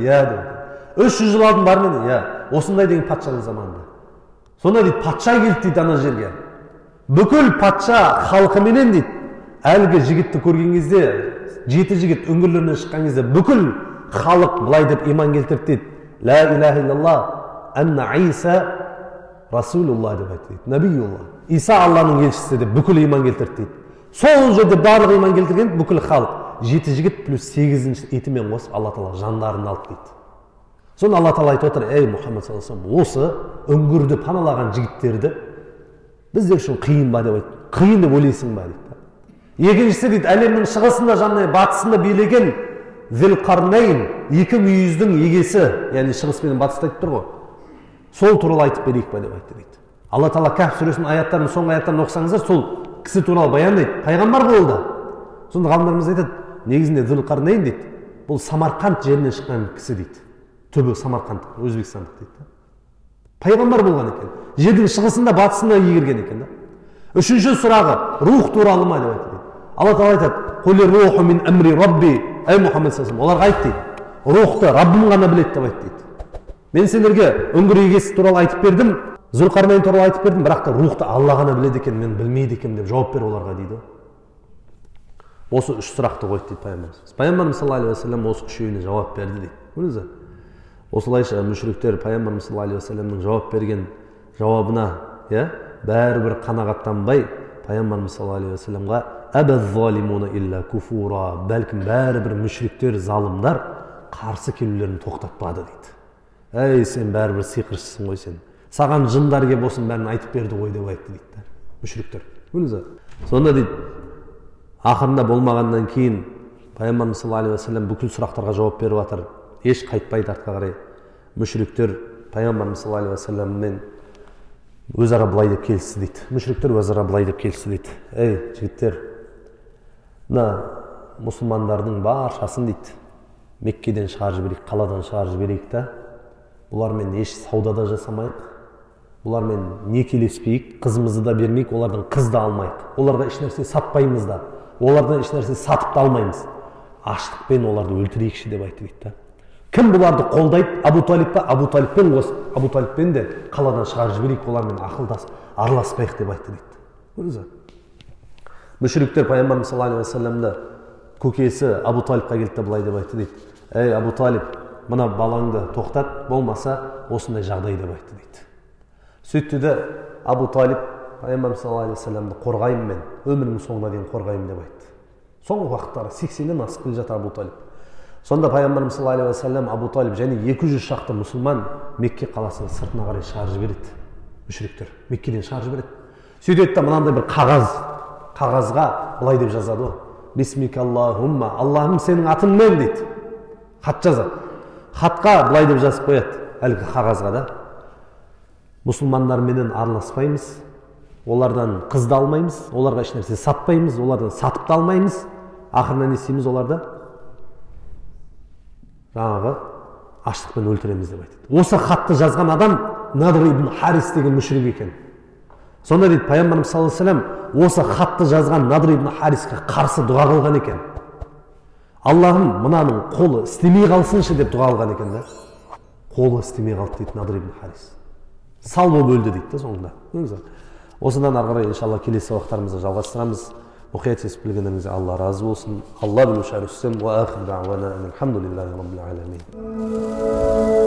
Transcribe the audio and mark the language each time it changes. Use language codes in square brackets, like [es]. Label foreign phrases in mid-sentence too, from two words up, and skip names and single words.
[kk] Я деп. 300 жыл алдын бар ма? Я, осындай деген патшаның заманында. Сонда дейді, патша келді дейді ана жерге. Бүкіл патша халқыменен дейді, әлгі жігітті көрген кезде, 7 жігіт үңгірлерінен шыққан кезде бүкіл халық былай деп иман келтірді дейді. [ar] لا إله إلا الله أن عيسى رسول الله [kk] деп айтты дейді. [ar] نبي الله. [kk] Иса Алланың елшісі деп бүкіл иман келтірді дейді. Сол жерде барлық иман келтірген бүкіл халық. 7 жігіт плюс 8-ші итімен қосып Алла Тағала жандарын алды дейді. Соны Алла Тағала айтып отыр, ей Мұхаммед [ar] صلى الله عليه وسلم, [kk] осы үңгірді паналаған жігіттерді біздер үшін қиын ба деп айтты. Қиын деп ойлайсың ба дейді. Екіншісі дейді, әлемнің шығысында және батысында билеген Зілқарнейн, екі мүйіздің егесі, яғни шығыс пен батыста айтып тұр ғой. Сол туралы айтып берейік па деп айтты дейді. Алла Тағала Кәһф сүресінің аяттарын, соңғы аяттарын оқысаңыздар, сол кісі туралы баяндайды. Пайғамбар болды. Сонда ғалымдарымыз айтады, негізінде Зілқарнейн дейді, бұл Самарқанд жерінен шыққан кісі дейді. Түбі Самарқандық, Өзбекстандық дейді. Пайғамбар болған екен. Жердің шығысында, батысында егерген екен. Үшінші сұрағы, рух туралы ма деп айтты дейді. Алла Тағала айтады, [ar] «قل الروح من أمر ربي». Ей Мұхаммед صلى الله عليه وسلم, [kk] оларға айт дейді. Рухты Раббым ғана біледі деп айтты дейді. Мен сендерге үңгір егесі туралы айтып бердім, Зүлқарнейн туралы айтып бердім, бірақ та рухты Алла ғана біледі екен, мен білмейді екен деп жауап бер оларға дейді. Осы үш сұрақты қойды дейді пайғамбарымыз. Пайғамбарымыз [ar] صلى الله عليه وسلم [kk] осы үшеуіне жауап берді дейді. Көрдіңіз бе? Осылайша мүшриктер пайғамбарымыз [ar] صلى الله عليه وسلم [kk] жауап берген жауабына, бәрібір қанағаттанбай пайғамбарымыз [ar] صلى الله عليه وسلم «فأبى الظالمون إلا كفورا», [kk] бәлкім бәрібір мүшриктер, залымдар қарсы келулерін тоқтатпады дейді. Әй, сен бәрібір сиқыршысың ғой сен. Саған жындар кеп болсын бәрін айтып берді ғой деп айтты дейді. Мүшриктер. Көрдіңіз бе? Сонда дейді, ақырында болмағаннан кейін пайғамбарымыз [ar] صلى الله عليه وسلم [kk] бүкіл сұрақтарға жауап беріп жатыр. Еш қайтпайды артқа қарай. Мүшриктер пайғамбарымыз [ar] صلى الله عليه وسلم [kk] өзара былай деп келісті дейді. Мүшриктер өзара былай деп келісті дейді. Ей, жігіттер, мына мұсылмандардың баршасын дейді, Меккеден шығарып жіберейік, қаладан шығарып жіберейік та, бұлармен еш саудада жасамайық, бұлармен некелеспейік, қызымызды да бермейік, олардан қыз да алмайық, оларға еш нәрсе сатпаймыз да, олардан еш нәрсе сатып та алмаймыз, аштықпен оларды өлтірейікші деп айтты дейді. Кім бұларды қолдайды? Абу Талиб па? Абу Талибпен қосып, Абу Талибпен де қаладан шығарып жіберейік, олармен ақылдасып, араласпайық деп айтты дейді. Көрдіңіз бе? Мүшриктер пайғамбарымыз [ar] صلى الله عليه وسلم [kk] көкесі Абу Талибқа келді былай деп айтты дейді. Ей Абу Талиб, мына балаңды тоқтат, болмаса осындай жағдай деп айтты дейді. Сөйтті де Абу Талиб пайғамбарымыз [ar] صلى الله عليه وسلم [kk] қорғаймын мен, өмірімнің соңына дейін қорғаймын деп айтты. Соңғы уақыттары 80-нен асып келе жатыр Абу Талиб. Сонда пайғамбарымыз [ar] صلى الله عليه وسلم [kk] Абу Талиб және 200 шақты мұсылман Мекке қаласының сыртына қарай шығарып жібереді. Мүшриктер Меккеден шығарып жібереді. Сөйтеді де мынандай бір қағазға былай деп жазады ғой. Бисмикаллахумма, Аллахым сенің атыңмен дейді. Хат жазады. Хатқа былай деп жазып қояды, әлгі қағазға да. Мұсылмандарменен араласпаймыз, олардан қызды алмаймыз, оларға еш нәрсе сатпаймыз, олардан сатып та алмаймыз. Ақырында не істейміз оларды? Жаңағы аштықпен өлтіреміз деп айтады. Осы хатты жазған адам Надр ибн Харис деген мүшрик екен. Сонда дейді пайғамбарымыз [ar] صلى الله عليه وسلم [kk] осы хатты жазған Надр ибн Хариске қарсы дұға қылған екен. Аллахым мынаның қолы істемей қалсыншы деп дұға қылған екен да. Қолы істемей қалды дейді Надр ибн Харис. Сал болып өлді дейді да соңында. Осыдан ары қарай иншалла келесі уақыттарымызды жалғастырамыз. Мұқият естіп білгендеріңізге Алла разы болсын. Алла білуші әріссен. [ar] وآخر دعوانا. الحمد لله رب العالمين.